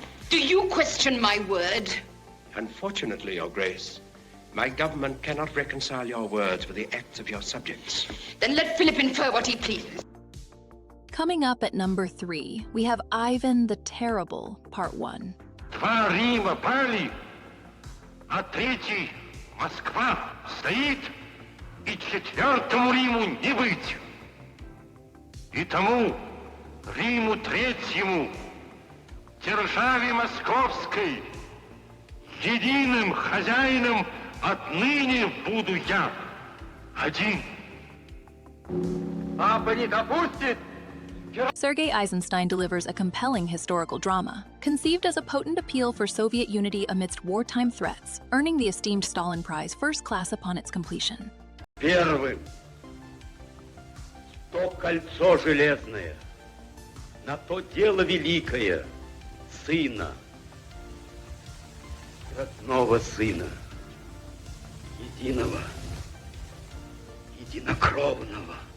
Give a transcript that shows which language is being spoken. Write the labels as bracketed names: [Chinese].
[English] Do you question my word? Unfortunately, Your Grace, my government cannot reconcile your words with the acts of your subjects. Then let Philip infer what he pleases. Coming up at number 3, we have Ivan the Terrible, Part 1. [Russian] Два Рима пали, а третий, Москва, стоит, и четвертому Риму не быть. И тому Риму третьему, державе московской, единым хозяином отныне буду я, один. Папа не допустит, [English] Sergei Eisenstein delivers a compelling historical drama, conceived as a potent appeal for Soviet unity amidst wartime threats, earning the esteemed Stalin Prize first class upon its completion. [Russian] Первым. То кольцо железное, на то дело великое, сына, родного сына, единого, единокровного.